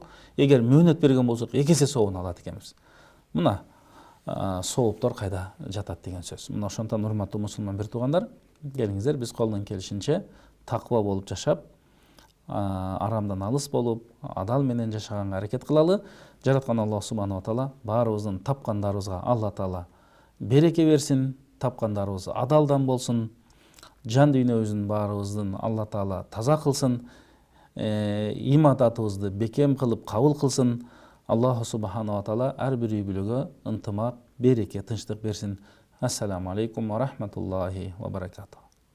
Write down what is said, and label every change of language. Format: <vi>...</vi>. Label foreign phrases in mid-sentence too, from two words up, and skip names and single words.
<ky>Эгер мөөнөт берген болсок, 2 эсе соогун алат экенбиз. Мына сооптор кайда жатат деген сөз. Мына ошондон урматтуу мусулман бир туугандар, келиңиздер биз колдон келишинче таква болуп жашап, арамдан алыс болуп, адал менен жашаганга аракет кылалы. Жараткан</ky> <ar>الله سبحانه وتعالى</ar> <ky>баарыбыздын тапкандарыбызга</ky> <ar>الله تعالى</ar> <ky>береке берсин, тапкандарыбыз адалдан болсун, жан дүйнөбүздүн баарыбыздын</ky> <ar>الله تعالى</ar> <ky>таза кылсын, имадатыбызды бекем кылып кабыл кылсын.</ky> <ar>الله سبحانه وتعالى</ar> <ky>ар бир үй бүлөгө ынтымак, береке, тынчтык берсин.</ky> <ar>السلام عليكم ورحمة الله وبركاته.</ar>